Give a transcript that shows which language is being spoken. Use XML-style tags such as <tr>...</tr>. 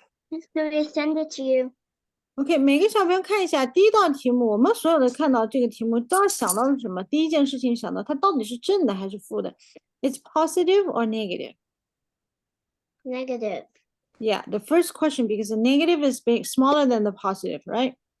<en>Just gonna send it to you.</en> <zh>OK，每个小朋友看一下第一道题目，我们所有的看到这个题目都要想到是什么？第一件事情想到它到底是正的还是负的 ？</zh> <en>It's positive or negative? Negative. Yeah, the first question because the negative is big, smaller than the positive, right?</en>